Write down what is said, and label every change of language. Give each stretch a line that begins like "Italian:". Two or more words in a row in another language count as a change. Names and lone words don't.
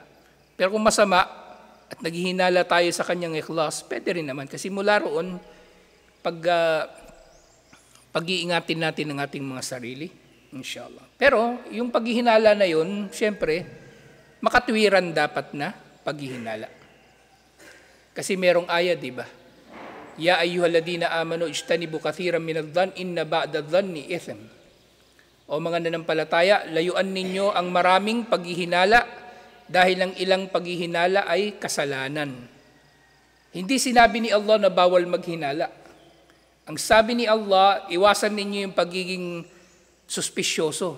Filipino: Pero kung masama at naghihinala tayo sa kanyang ikhlas, pwede rin naman. Kasi mula roon, pag-iingatin natin ang ating mga sarili, inshallah. Pero yung paghihinala na yun, siyempre, makatwiran dapat na paghihinala. Kasi merong ayat, di ba?
Arabic: يا أيها الذين آمنوا اجتنبوا كثيرا من الظن إن بعض الظن إثم.
Filipino: O mga nanampalataya, layuan ninyo ang maraming paghihinala dahil ang ilang paghihinala ay kasalanan. Hindi sinabi ni Allah na bawal maghinala. Ang sabi ni Allah, iwasan ninyo yung pagiging suspisyoso.